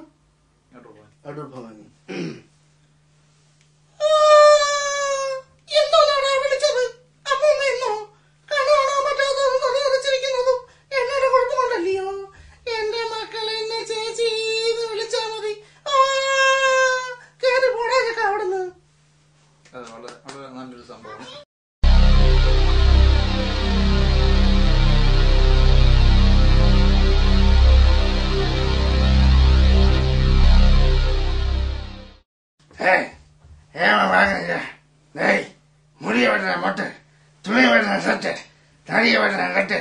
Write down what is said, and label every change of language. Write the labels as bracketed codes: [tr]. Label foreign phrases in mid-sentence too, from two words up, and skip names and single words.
[ml] അടൂർ ഭവാനി. എന്തോന്നാണ് വിളിച്ചത്? അമ്മൂമ്മ എന്നോ? കാണാനോ പറ്റാത്തതും തലയറിച്ചിരിക്കുന്നതും എന്നോട് കുഴപ്പമുണ്ടല്ലയോ? എന്റെ മക്കളെ എന്നെ ചേച്ചി വിളിച്ചാ മതി. കേറി പോടാതൊക്കെ അവിടുന്ന്. വളരെ നല്ലൊരു സംഭവം. [ta] முடிய வெட்டுறேன் மொட்டை, துணிய வெட்டுறேன் சட்டை, தடிய வெட்டுறேன் கட்டு.